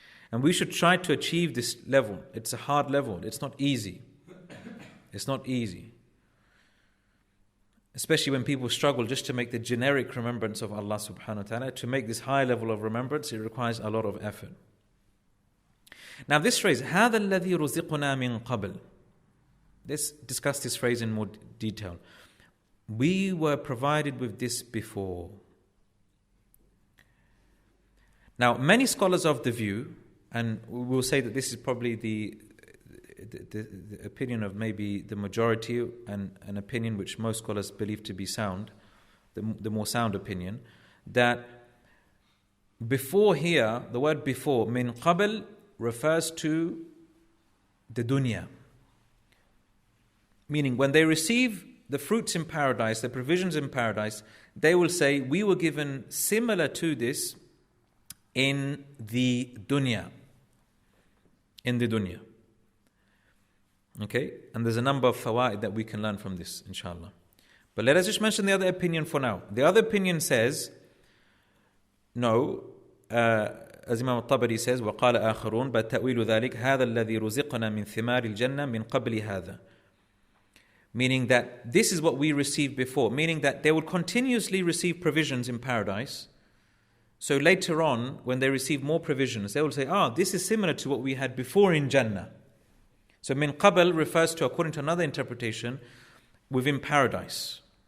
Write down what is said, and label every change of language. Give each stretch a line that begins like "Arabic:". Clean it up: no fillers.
English: And we should try to achieve this level. It's a hard level. It's not easy. It's not easy. Especially when people struggle just to make the generic remembrance of Allah subhanahu wa ta'ala. To make this high level of remembrance, it requires a lot of effort. Now this phrase,
Arabic: هَذَا الَّذِي رُزِقُنَا مِن قَبْلِ.
English: Let's discuss this phrase in more detail. We were provided with this before. Now, many scholars of the view, and we'll say that this is probably the opinion of maybe the majority and an opinion which most scholars believe to be sound, the more sound opinion, that before here, the word before, min qabl, refers to the dunya. Meaning when they receive the fruits in paradise, the provisions in paradise, they will say, we were given similar to this in the dunya. In the dunya. Okay? And there's a number of fawaid that we can learn from this, inshallah. But let us just mention the other opinion for now. The other opinion says, no, as Imam al-Tabari says,
Arabic: وَقَالَ آخَرُونَ بَلْ تَأْوِيلُ ذَلِكَ هَذَا الَّذِي رُزِقْنَا مِنْ ثِمَارِ الْجَنَّةِ مِنْ قَبْلِ هَذَا.
English: Meaning that this is what we received before. Meaning that they would continuously receive provisions in paradise. So later on, when they receive more provisions, they will say, this is similar to what we had before in Jannah. So min qabl refers to, according to another interpretation, within paradise.